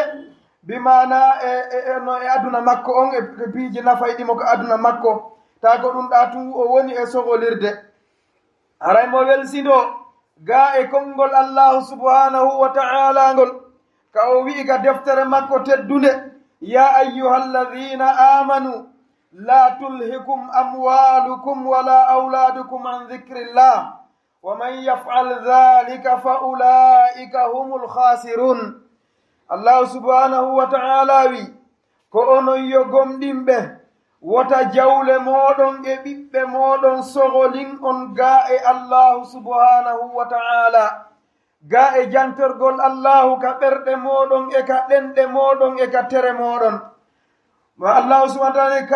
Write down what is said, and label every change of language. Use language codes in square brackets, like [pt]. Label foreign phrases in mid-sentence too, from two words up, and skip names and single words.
[ff] bimana no e aduna makko on e piiji nafayɗimo ko aduna makko ta ko ɗum ɗa tun o woni e sogolirde aray mo welsindo ga e konngol [ar] الله سبحانه وتعالى [ff] ngol ka o wi'i ka deftere makko teddunde [ar] يا أيها الذين آمنوا لا تلهكم أموالكم ولا أولادكم عن ذكر الله ومن يفعل ذلك فأولئك هم الخاسرون الله سبحانه وتعالى [ff] wi ko onon yo gomɗinɓe wota jawle moɗon e ɓiɓɓe moɗon sogolin on ga e [ar] الله سبحانه وتعالى [ff] ga e jantorgol allahu ka ɓerɗe moɗon e ka ɗenɗe moɗon e ka tere moɗon ma [ar] الله سبحانه وتعالى